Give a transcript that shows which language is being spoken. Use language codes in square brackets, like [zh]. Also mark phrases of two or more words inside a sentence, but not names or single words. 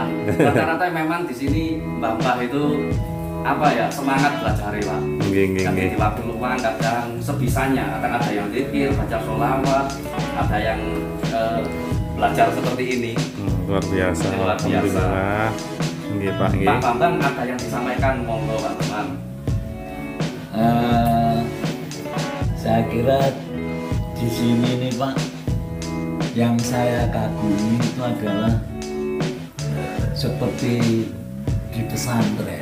[id] Rata-rata memang di sini Mbah itu apa ya, semangat belajar Pak. Jadi di waktu luang kadang sebisanya, kadang ada yang zikir, baca sholawat, ada yang belajar seperti ini. Luar biasa. Luar biasa. [jv] Nggih Pak nggih. [id] Pak Bambang ada yang disampaikan, monggo Pak Bambang. Saya kira di sini nih Pak, yang saya kagumi itu adalah seperti di pesantren.